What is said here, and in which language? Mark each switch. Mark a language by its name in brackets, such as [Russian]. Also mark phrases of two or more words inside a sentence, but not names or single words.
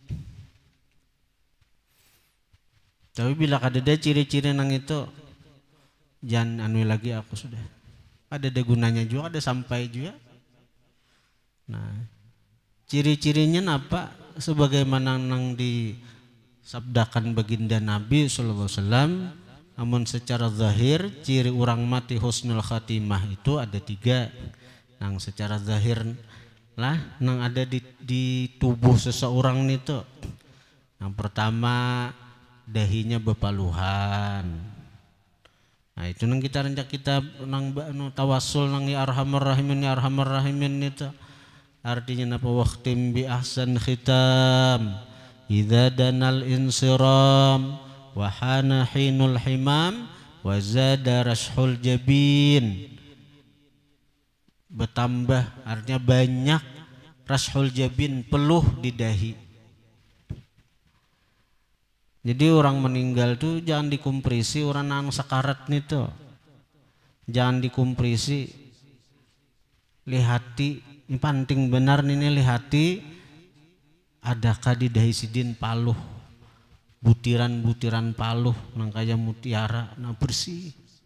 [Banjar] Tapi bila ada ciri-ciri nang itu, jangan anu lagi aku sudah. Ada gunanya juga, ada sampai juga. Nah, ciri-cirinya apa? Sebagaimana nang disabdakan baginda Nabi [Arabic] صلى الله عليه وسلم, [Banjar] namun secara zahir ciri orang mati [Arabic] حسن الخاتمة [Banjar] itu ada 3. Nang secara zahir lah, nang ada di tubuh seseorang itu. Yang pertama dahinya bepaluhan. Nah itu nang kita rencak kita nang tawasul nang [Arabic] يا أرحم الراحمين [Banjar] itu. Artinya apa? [Arabic] واختم بأحسن ختام إذا دنا الانصرام وحان حين الحمام وزاد رشح الجبين. [Banjar] Bertambah artinya banyak, [Arabic] رشح الجبين, [Banjar] peluh di dahi. Jadi orang meninggal tuh jangan dikompresi, orang nang sakarat nih tuh jangan dikompresi, lihati, ini penting benar nih, lihati adakah di dahi sidin paluh, butiran-butiran paluh nang kaya mutiara, nang bersih.